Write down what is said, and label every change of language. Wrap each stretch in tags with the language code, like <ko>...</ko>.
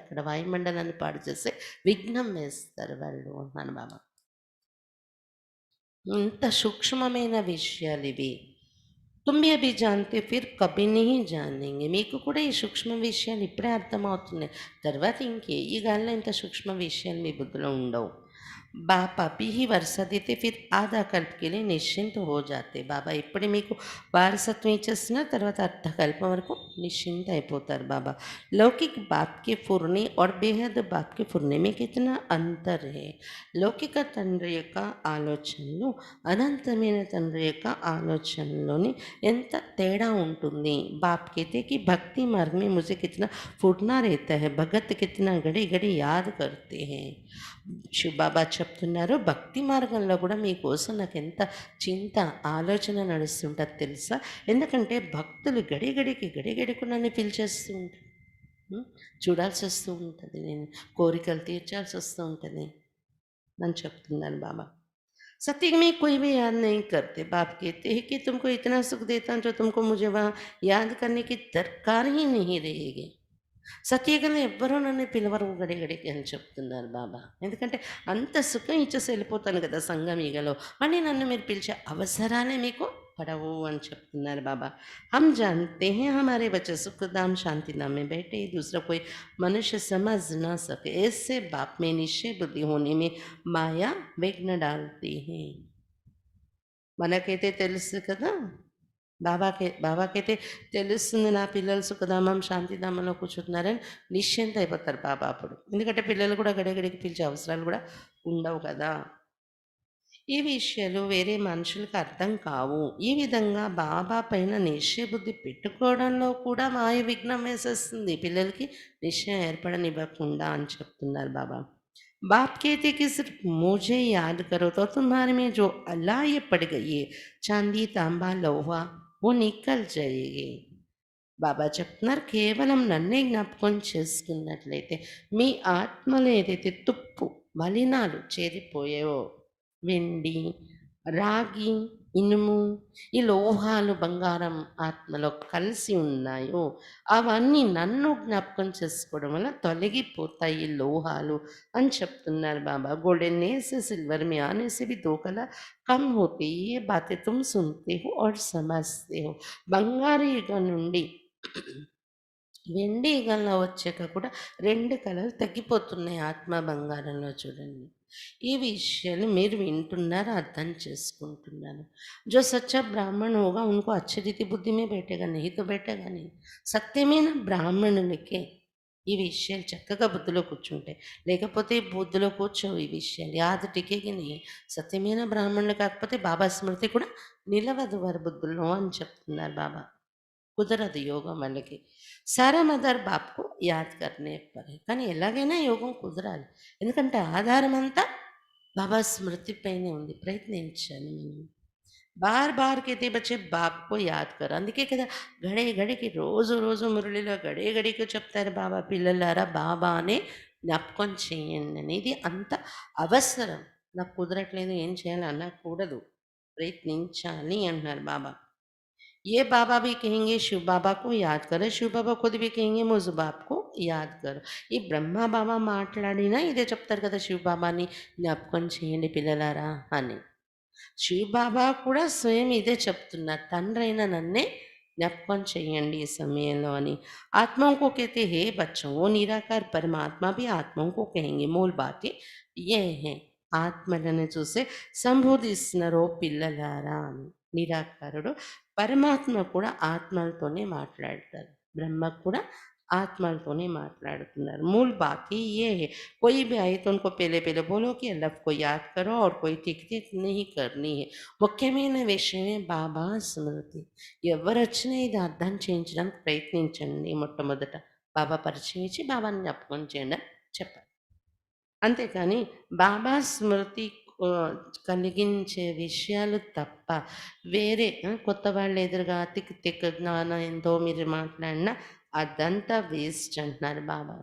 <te>ఇక్కడ వాయుమండలాన్ని పాడు చేసే విఘ్నం వేస్తారు వాళ్ళు అన్నాను బాబా. ఇంత సూక్ష్మమైన విషయాలు ఇవి.</te> <hi>తుమ్మి అభి జాన్తే ఫిర్ కభీ నహీ జానేంగే.</hi> <te>మీకు కూడా ఈ సూక్ష్మ విషయాలు ఇప్పుడే అర్థమవుతున్నాయి, తర్వాత ఇంకే ఈ గాల్లో ఇంత సూక్ష్మ విషయాలు మీ బుద్ధిలో ఉండవు.</te> <hi>बाप अभी ही वर्षा देते, फिर आधा कल्प के लिए निश्चिंत हो जाते.</hi> <te>బాబా ఇప్పుడే మీకు వారసత్వం ఇచ్చేస్తున్న తర్వాత అర్ధకల్పం వరకు నిశ్చింత అయిపోతారు బాబా.</te> <hi>लौकिक बाप के फुरने और बेहद बाप के फुरने में कितना अंतर है.</hi> <te>లౌకిక తండ్రి యొక్క ఆలోచనలు అనంతమైన తండ్రి యొక్క ఆలోచనలోని ఎంత తేడా ఉంటుంది.</te> <hi>बाप कहते कि भक्ति मार्ग में मुझे कितना फुरना रहता है, भगत कितना घड़ी घड़ी याद करते हैं.</hi> <te>బాబా చెప్తున్నారు, భక్తి మార్గంలో కూడా మీకోసం నాకు ఎంత చింత ఆలోచన నడుస్తుంటుంది తెలుసా. ఎందుకంటే భక్తులు గడిగడికి నన్ను పిలిచేస్తూ ఉంటారు, చూడాల్సి వస్తూ ఉంటుంది, నేను కోరికలు తీర్చాల్సి వస్తూ ఉంటుంది అని చెప్తున్నాను బాబా.</te> <hi>सत्य में कोई भी याद नहीं करते. बाप कहते हैं कि तुमको इतना सुख देता हूँ जो तुमको मुझे वहाँ याद करने की दरकार ही नहीं रहेगी.</hi> <te>సత్యగంలో ఎవ్వరూ నన్ను పిలవరు గడిగడికి అని చెప్తున్నారు బాబా. ఎందుకంటే అంత సుఖం ఇచ్చేసి వెళ్ళిపోతాను కదా సంగమీగలో, మళ్ళీ నన్ను మీరు పిలిచే అవసరాలే మీకు</te> <hi>पढ़ो</hi> <te>అని చెప్తున్నారు बाबा।</te> <hi>हम जानते हैं हमारे बच्चे सुखधाम शांतिधाम में बैठे, दूसरा कोई मनुष्य समझ ना सके, ऐसे बाप में निश्चय बुद्धि होने में माया विघ्न डालती है।</hi> <te>మనకైతే తెలుసు కదా, బాబాకైతే తెలుస్తుంది నా పిల్లలు సుఖధామం శాంతిధామంలో కూర్చుంటున్నారని నిశ్చింత అయిపోతారు బాబా అప్పుడు. ఎందుకంటే పిల్లలు కూడా గడిగడికి పిలిచే అవసరాలు కూడా ఉండవు కదా. ఈ విషయాలు వేరే మనుషులకు అర్థం కావు. ఈ విధంగా బాబా పైన నిశ్చయబుద్ధి పెట్టుకోవడంలో కూడా మాయ విఘ్నం వేసేస్తుంది, పిల్లలకి నిశ్చయం ఏర్పడనివ్వకుండా అని చెప్తున్నారు బాబా।</te> <hi>बाप कहते कि सिर्फ मुझे याद करो तो तुम्हारे में जो अल्लाह ये पड़ गई है, चांदी तांबा लोहा, वो निकल जाएगी।</hi> <te>బాబా చెప్తున్నారు, కేవలం నన్నే జ్ఞాపకం చేసుకున్నట్లయితే మీ ఆత్మలో ఏదైతే తుప్పు మలినాలు చేరిపోయావో, వెండి, రాగి, ఇనుము, ఈ లోహాలు బంగారం ఆత్మలో కలిసి ఉన్నాయో అవన్నీ నన్ను జ్ఞాపకం చేసుకోవడం వల్ల తొలగిపోతాయి ఈ లోహాలు అని చెప్తున్నారు బాబా।</te> <hi>गोल्डन से सिल्वर में आने से भी 2 कला कम होती है, ये बातें तुम सुनते हो और समझते हो।</hi> <te>బంగారు యుగం నుండి వెండి యుగంలో వచ్చాక కూడా 2 కళలు తగ్గిపోతున్నాయి ఆత్మ బంగారంలో చూడండి। ఈ విషయాలు మీరు వింటున్నారు, అర్థం చేసుకుంటున్నారు।</te> <hi>जो सच्चा ब्राह्मण होगा उनको अच्छी रीति बुद्धि में बैठेगा, नहीं तो बैठेगा नहीं।</hi> <te>సత్యమైన బ్రాహ్మణులకే ఈ విషయాలు చక్కగా బుద్ధిలో కూర్చుంటాయి, లేకపోతే బుద్ధిలో కూర్చోవు ఈ విషయాలు,</te> <hi>యాద టికేగి నీ।</hi> <te>సత్యమైన బ్రాహ్మణులు కాకపోతే బాబా స్మృతి కూడా నిలవదు వారి బుద్ధుల్లో అని చెప్తున్నారు బాబా। కుదరదు యోగం వాళ్ళకి,</te> <hi>సారా మదర్ బాప్కు యాద్ కర్నే పరే,</hi> <te>కానీ ఎలాగైనా యోగం కుదరాలి, ఎందుకంటే ఆధారం అంతా బాబా స్మృతి పైనే ఉంది। ప్రయత్నించాలి మనం।</te> <hi>బార్ బార్ कहते बच्चे बाप को याद करो,</hi> <te>అందుకే కదా గడే గడికి రోజు రోజు మురళిలో గడే గడికి చెప్తారు బాబా, పిల్లలారా బాబానే జ్ఞాపకం చేయండి అని। ఇది అంత అవసరం, నాకు కుదరట్లేదు ఏం చేయాలి అనకూడదు, ప్రయత్నించాలి అంటున్నారు బాబా।</te> <hi>ये बाबा भी कहेंगे शिव बाबा को याद करो, शिव बाबा खुद भी कहेंगे मुझ बाप को याद करो।</hi> <te>ఈ బ్రహ్మ బాబా మాట్లాడినా ఇదే చెప్తారు కదా, శివ బాబాని జ్ఞాపకం చేయండి పిల్లలారా అని। శివ బాబా కూడా స్వయం ఇదే చెప్తున్నారు, తండ్రైన నన్నే జ్ఞాపకం చేయండి ఈ సమయంలో అని।</te> <hi>आत्माओं को कहते हैं बच्चों, वो निराकार परमात्मा भी आत्माओं को कहेंगे। मूल बातें ये हैं,</hi> <te>ఆత్మలను చూసే సంబోధిస్తున్నారు ఓ పిల్లలారా అని। నిరాకారుడు పరమాత్మ కూడా ఆత్మలతోనే మాట్లాడతారు, బ్రహ్మ కూడా ఆత్మలతోనే మాట్లాడుతున్నారు।</te> <hi>मूल बात ही ये है, कोई भी आए तो उनको पहले पहले बोलो कि अल्लाह को याद करो और कोई टिक टिक नहीं करनी है।</hi> <te>ముఖ్యమైన విషయమే బాబా స్మృతి। ఎవరు వచ్చినా ఇది అర్థం చేయించడానికి ప్రయత్నించండి। మొట్టమొదట బాబా పరిచయం ఇచ్చి బాబాని జ్ఞాపకం చేయండి అని చెప్పాలి, అంతేకాని బాబా స్మృతి కలిగించే విషయాలు తప్ప వేరే కొత్త వాళ్ళ ఎదురుగా తిక్ తిక్ జ్ఞానం ఎంతో మీరు మాట్లాడినా అదంతా వేస్ట్ అంటున్నారు బాబా।</te>